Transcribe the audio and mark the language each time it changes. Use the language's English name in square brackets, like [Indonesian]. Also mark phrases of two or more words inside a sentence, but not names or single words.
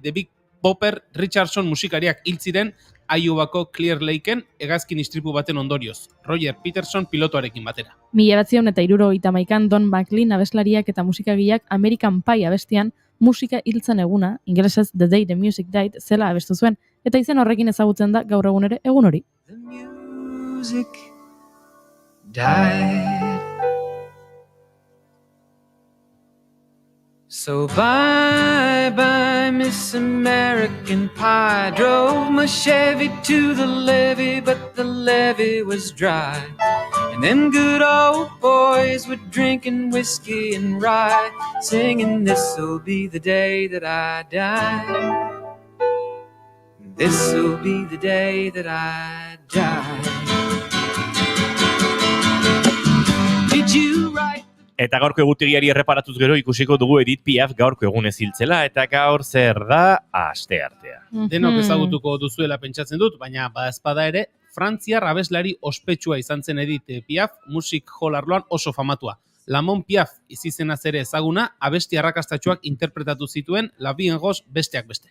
[Basque] The Big Bopper Richardson musikariak hil ziren Iowako Clear Lakeen hegazkin istripu baten ondorioz, Roger Peterson pilotoarekin batera. 1971an Don McLean abeslariak eta musikagileak American Pie abestian musika hiltzen eguna, ingelesez The Day the Music Died, zela abestu zuen, eta izen horrekin ezagutzen da gaur egun ere egun hori. [English] The music died. So bye-bye, Miss American Pie. Drove my Chevy to the levee, but the levee was dry. And them good old boys were drinking whiskey and rye, singing, this'll be the day that I die. This'll be the day that I die. Did you write? [Basque] Eta gaurko egutegiari erreparatuz gero ikusiko dugu Edith Piaf gaurko egunez hiltzela, eta gaur zer da asteartea. Denok ezagutuko duzuela pentsatzen dut, baina badaezpada ere, Frantziar abeslari ospetsua izan zen Edith Piaf, musik hall arloan oso famatua. Lamon Piaf izizenaz ere ezaguna, abesti arrakastatsuak interpretatu zituen La Vie en Rose besteak beste.